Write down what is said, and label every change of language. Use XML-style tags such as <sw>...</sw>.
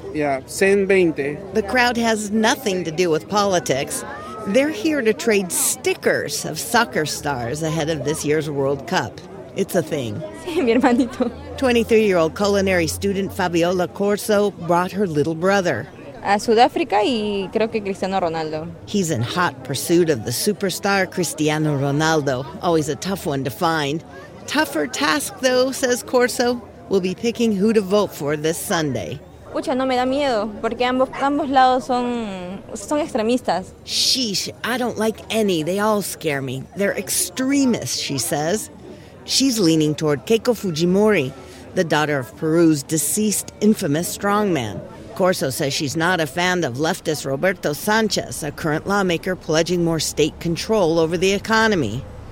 <en>120. The crowd has nothing to do with politics. They're here to trade stickers of soccer stars ahead of this year's World Cup. It's a thing. 23-year-old culinary student Fabiola Corso brought her little brother.</en> <es>Sudáfrica y creo que Cristiano Ronaldo.</es> <en>He's in hot pursuit of the superstar Cristiano Ronaldo, always a tough one to find. Tougher task, though, says Corso, will be picking who to vote for this Sunday.</en> <es>Pucha, no me da miedo, porque ambos lados son extremistas.</es> <en>Sheesh, I don't like any. They all scare me. They're extremists, she says. She's leaning toward Keiko Fujimori, the daughter of Peru's deceased infamous strongman. Corso says she's not a fan of leftist Roberto Sanchez, a current lawmaker pledging more state control over the economy.</en>